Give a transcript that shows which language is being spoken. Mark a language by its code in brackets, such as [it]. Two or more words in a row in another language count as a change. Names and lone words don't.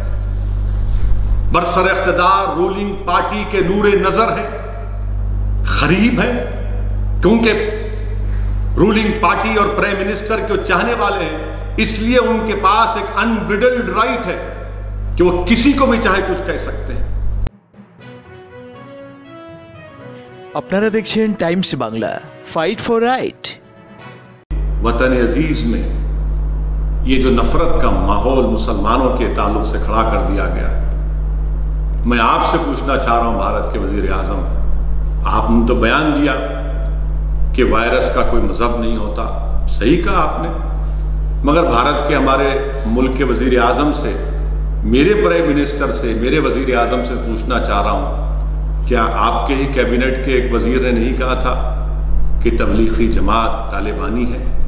[ur] برسر اقتدار [en] ruling party [ur] کے نور نظر ہیں، غریب ہیں، کیونکہ [en] ruling party [ur] اور [en] prime minister [ur] کے چاہنے والے ہیں، اس لیے ان کے پاس ایک [en] unbridled right [ur] ہے کہ وہ کسی کو بھی چاہے کچھ کہہ سکتے ہیں۔ [bn] আপনারা দেখছেন টাইমস বাংলা, [en] fight for right. [ur] وطن عزیز میں یہ جو نفرت کا ماحول مسلمانوں کے تعلق سے کھڑا کر دیا گیا ہے، میں آپ سے پوچھنا چاہ رہا ہوں بھارت کے وزیر اعظم، آپ نے تو بیان دیا کہ وائرس کا کوئی مذہب نہیں ہوتا، صحیح کہا آپ نے، مگر بھارت کے ہمارے ملک کے وزیر اعظم سے، میرے [en] prime minister [ur] سے، میرے وزیر اعظم سے پوچھنا چاہ رہا ہوں، کیا آپ کے ہی کیبنٹ کے ایک وزیر نے نہیں کہا تھا کہ تبلیغی جماعت طالبانی ہے؟